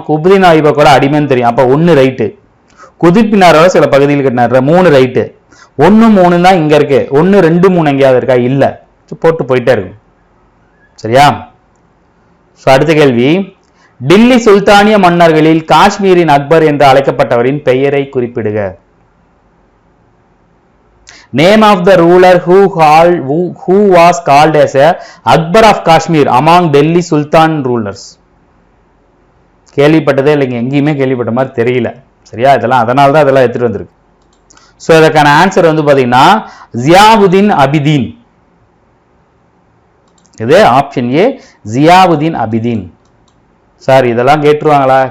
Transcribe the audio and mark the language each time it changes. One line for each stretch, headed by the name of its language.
Tamil: குபுதீன் ஐபக்கோட அடிமைன்னு தெரியும். அப்ப 1 ரைட்டு. குதுப் மினாரோட சில பகுதியில் கட்டினார். 3 ரைட்டு. 1, 3 தான் இங்க இருக்கு. 1, 2, 3 எங்கேயாவது இருக்கா? இல்ல. போட்டு போயிட்டே இருக்கும். சரியா? அடுத்த கேள்வி, டில்லி சுல்தானிய மன்னர்களில் காஷ்மீரின் அக்பர் என்று அழைக்கப்பட்டவரின் பெயரை குறிப்பிடுக.
English: Name of the ruler who was called as a Akbar of Kashmir among Delhi Sultan rulers.
Tamil: கேள்விப்பட்டதே இல்லைங்க, எங்கேயுமே கேள்விப்பட்ட மாதிரி தெரியல. சரியா? இதெல்லாம் அதனால தான் இதெல்லாம் எடுத்துட்டு வந்திருக்கு. ஸோ இதற்கான ஆன்சர் பாத்தீங்கன்னா ஜியாவுதீன் அபிதீன். இது option A, Ziauddin Abidin. Sir இதெல்லாம் கேட்டுருவாங்களா?